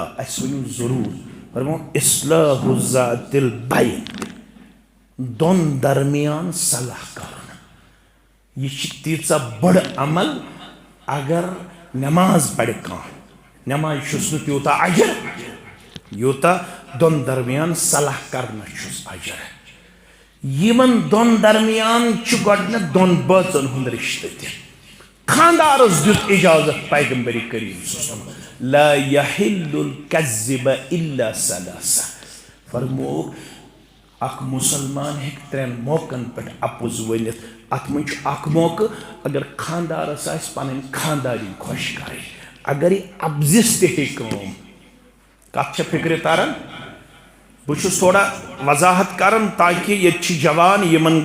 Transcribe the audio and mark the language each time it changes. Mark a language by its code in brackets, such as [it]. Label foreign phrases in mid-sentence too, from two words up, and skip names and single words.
[ks] اَسہِ ؤنِو ضروٗر فرموک [ar] اصلاح ذات البین [ks] دۄن درمیان صلاح کرُن یہ چھِ تیٖژاہ بٔڑ عمل اگر نماز پرِ کانٛہہ نماز چھُس نہٕ تیوٗتاہ اجر یوٗتاہ دۄن درمیان صلاح کرنس چھُس اجر یمن دۄن درمیان چھُ گۄڈنیٚتھ دۄن بٲژن ہُنٛد رشتہٕ تہِ خاندارس دیُت اجازت پیغمبر کریم [ar] صلی اللہ علیہ وسلم لا يحل الكذب الا ثلاثة [ks] فرموک اکھ مسلمان ہیٚکہِ ترٛٮ۪ن موقعن پٮ۪ٹھ اپُز ؤنِتھ اتھ منٛز چھُ اکھ موقعہٕ اگر خاندارس آسہِ پنٕنۍ خاندارِنۍ خۄش کرٕنۍ اگر یہِ اپزِس تہِ ہیٚکہِ کٲم کتھ چھےٚ فکرِ تران بہٕ چھُس تھوڑا وضاحت کران تاکہ ییٚتہِ چھِ جوان یمن